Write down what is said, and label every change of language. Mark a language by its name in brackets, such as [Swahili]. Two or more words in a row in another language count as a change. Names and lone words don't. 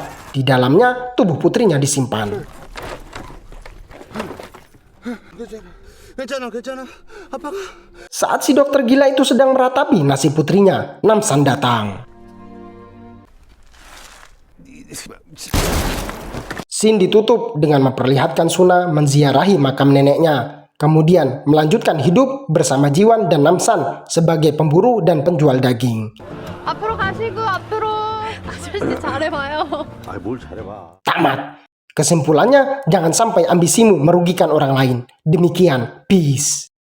[Indonesian] Di dalamnya tubuh putrinya disimpan. Saat si dokter gila itu sedang meratapi nasib putrinya, Namsan datang. Scene ditutup dengan memperlihatkan Suna menziarahi makam neneknya. Kemudian melanjutkan hidup bersama Jiwan dan Namsan sebagai pemburu dan penjual daging. [Korean] 앞으로 가시고 앞으로. 아저씨 잘해봐요. [Indonesian] Tamat. Kesimpulannya, jangan sampai ambisimu merugikan orang lain. Demikian, peace.